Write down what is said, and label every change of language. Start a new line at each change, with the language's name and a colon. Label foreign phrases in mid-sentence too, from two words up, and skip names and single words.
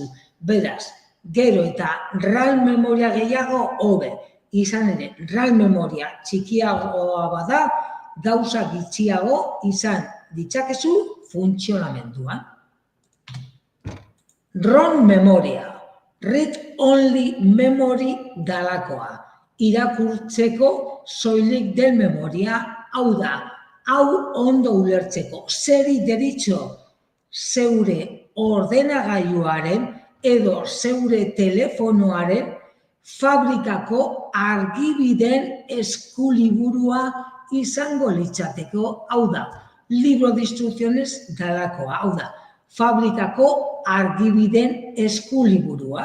Basque: Beraz, gero eta RAM memoria gehiago hobe. Izan ere, RAM memoria txikiagoa bada, gauza gutxiago izan ditzakezu funtzionamenduan. ROM memoria,
English: read only memory
Basque: dalakoa. Irakurtzeko soilik den memoria, hau da, hau ondo ulertzeko. Zeri deritxo zeure ordenagailuaren edo zeure telefonoaren fabrikako argibideen eskuliburua izango litzateko, hau da,
Spanish: libro de instrucciones
Basque: dalakoa, hau da, fabrikako argibideen eskuliburua.